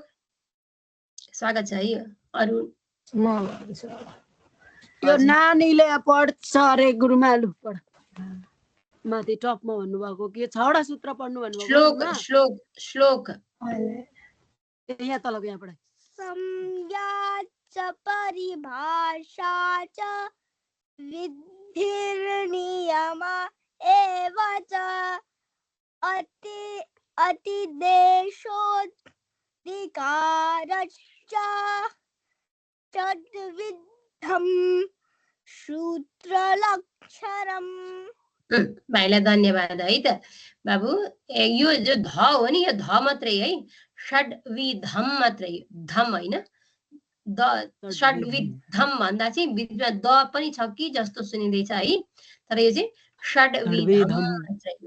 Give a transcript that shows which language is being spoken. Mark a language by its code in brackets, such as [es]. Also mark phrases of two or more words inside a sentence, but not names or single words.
[ne] स्वागत छ है। अरु यो नानीले पढ्छ अरे गुरुमा, पढ माथि टपमा भन्नुभएको के 6 वटा सूत्र पढ्नु भन्नुभएको? श्लोक श्लोक श्लोक यहाँ तलब यहाँ पढाइ [sa] संज्ञा च परिभाषा च विधिर्नियम एव च अतिदेशोऽधिकारश्च तद्विद्धं सूत्रलक्षणम्। [ne] भाइलाई धन्यवाद है त बाबु। यो जो ध हो नि, यो ध मात्रै है, षड्विधम मात्रै, धम होइन। द षड्विधम भन्दा चाहिँ बिचमा द पनि छ कि जस्तो सुनिँदैछ है, तर यो चाहिँ षड्विधम मात्रै हो।